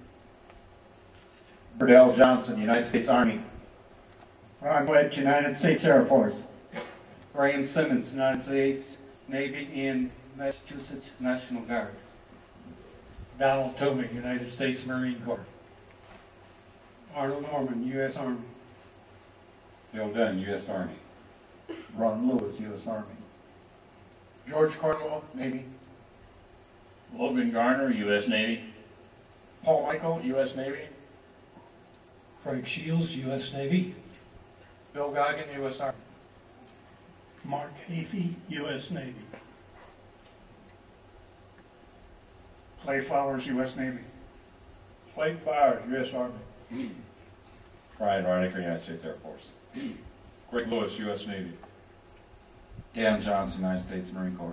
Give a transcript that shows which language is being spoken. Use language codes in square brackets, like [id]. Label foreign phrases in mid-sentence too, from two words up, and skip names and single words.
[en] Burdell Johnson, United States Army. Ron Wedge, United States Air Force. Graham Simmons, United States Navy and Massachusetts National Guard. Donald Toomey, United States Marine Corps. Arnold Norman, U.S. Army. Bill Dunn, U.S. Army. Ron Lewis, U.S. Army. George Cornwall, Navy. Logan Garner, U.S. Navy. Paul Michael, U.S. Navy. Craig Shields, U.S. Navy. Bill Goggin, U.S. Army. Mark Hafey, U.S. Navy. Clay Flowers, U.S. Navy. Blake Bauer, U.S. Army. Brian Reinecker, United States Air Force. Greg Lewis, U.S. Navy. Dan Johnson, United States Marine Corps.